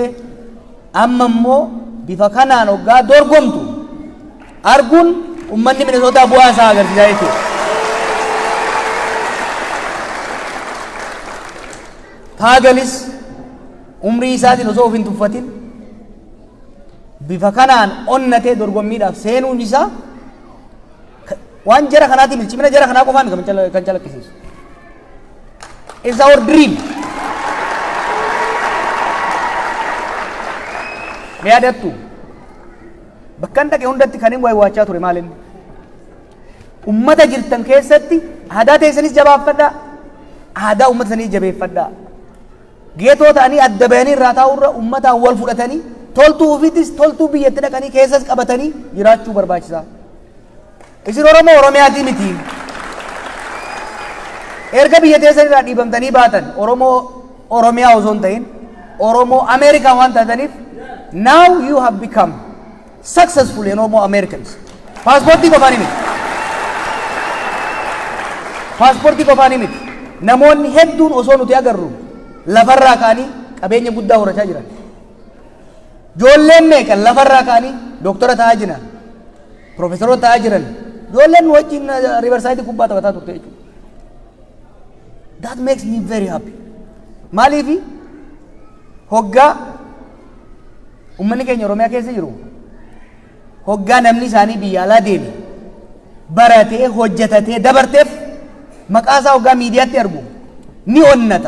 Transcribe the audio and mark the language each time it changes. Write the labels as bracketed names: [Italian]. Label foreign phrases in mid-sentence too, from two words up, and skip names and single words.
[Oromo] Amma immoo bifa kanaan hoggaa dorgomtu arguun ummanni Minnesota bu'aa isaa agarsiisaa jechuudha. taagalis umrii isaatiin osoo of hin tuffatin bifa kanaan onnatee dorgommiidhaaf seenuun isaa waan jara kanaatiin milchimina jara kanaa qofaan kan calaqqisiisu. [English] It's our dream. [Oromo] Ni yaadattu bakka dhaqe hundatti kan hin waachaa ture maal inni ummata jirtan keessatti aadaa teessanis jabaafadhaa aadaa ummata sanii jabeeffadhaa geetoo ta'anii adda bahanii irraa taa'urra ummataan wal fudhatanii toltuu ofiitis toltuu biyyatti dhaqanii keessas qabatanii jiraachuu barbaachisaa. Isin Oromoo Oromiyaatii miti. Erga biyya teessan irraa dhiibamtanii baatan Oromoo Oromiyaa osoo hin ta'in Oromoo Ameerikaa waan taataniif [English] now you have become successful in Oromo Americans. [Oromo] Paaspoortii qofaan miti. Paaspoortii qofaan miti. Namoonni hedduun osoo nuti agarru lafarraa ka'anii qabeenya guddaa horachaa jiran. Ijoolleen meeqan lafarraa ka'anii doktora ta'aa jiran, profeesoroota ta'aa jiran, ijoolleen wajjin riivarsaayidii kubbaa taphataa turte jechuudha. [English] That makes me very happy. [Oromo] Maaliifi hoggaa ummanni keenya Oromiyaa keessa jiru hoggaa namni isaanii biyya alaa deeme baratee hojjetatee dabarteef maqaa isaa hoggaa miidiyaatti argu ni onnata.